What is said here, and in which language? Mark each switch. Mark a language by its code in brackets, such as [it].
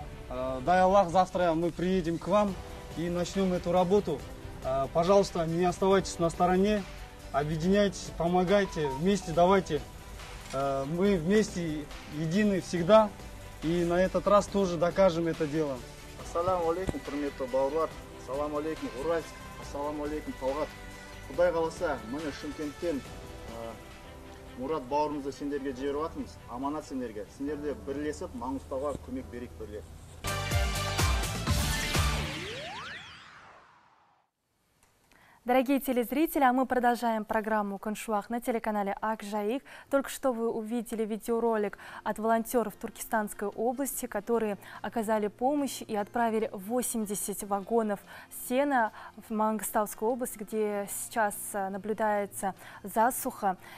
[ru] Дай Аллах, завтра мы приедем к вам и начнем эту работу. Пожалуйста, не оставайтесь на стороне, объединяйтесь, помогайте, вместе давайте. Мы вместе едины всегда. И на этот раз тоже докажем это дело. [kk] Ассаламу алейкум, құрметті бауырлар. Ассаламу алейкум, Уральск. Ассаламу алейкум, Талғат. Құдай қаласа, міне Шымкенттен Мұрат бауырымызды сендерге жіберіп жатырмыз. Аманат сендерге. Сендерде бірлесіп Маңғыстауға көмек берейік бірлесіп. [ru] Дорогие телезрители, а мы продолжаем программу «Коншуах» на телеканале Ак-Жайык. Только что вы увидели видеоролик от волонтеров Туркестанской области, которые оказали помощь и отправили 80 вагонов сена в Мангостаускую область, где сейчас наблюдается засуха.